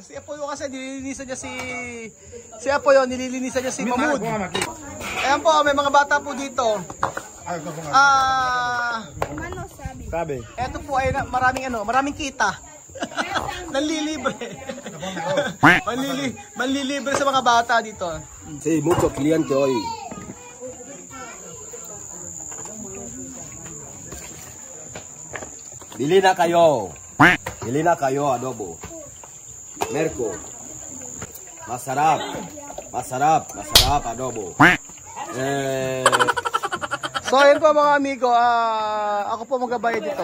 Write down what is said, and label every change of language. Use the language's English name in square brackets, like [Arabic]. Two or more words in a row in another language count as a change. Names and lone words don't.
[Filipino] Si Apoyo kasi nililinisan niya si Apoyo, nililinisan niya si Mamud. Ayan po, may mga bata po dito. Sabi. Ito po ay maraming kita. Nanlilibre. Manlilibre sa mga bata dito. [Spanish] Sí, mucho cliente hoy. [Filipino] Bili na kayo. Bili na kayo adobo. Merko. Masarap. Masarap adobo. So ayun po mga amigo, ako po magabayad dito.